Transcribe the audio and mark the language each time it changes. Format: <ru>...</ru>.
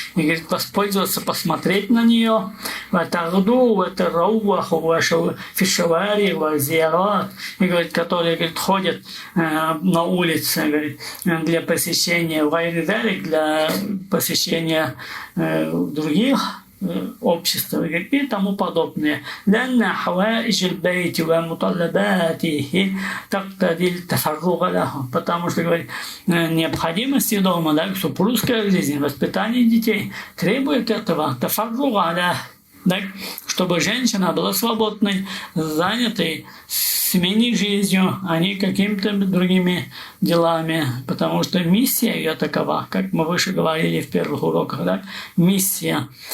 <ru>И, говорит, воспользоваться, посмотреть на нее,</ru> <ar>ва тагду, ва тарауаху, ва фишавари, ва зиарат.</ar> <ru>И, говорит, которые, говорит, ходят на улице, говорит, для посещения вайридалик, для посещения других общества и тому подобное.</ru> <ar>لأن حوائج البيت ومطلباته تقتضي التفرغ له.</ar> <ru>Потому что, говорит, необходимости дома, да, супружеская жизнь, воспитание детей требует этого тафарруга, да, чтобы женщина была свободной, занятой семейной жизнью, а не какими-то другими делами, потому что миссия ее такова, как мы выше говорили в первых уроках, да, миссия.</ru>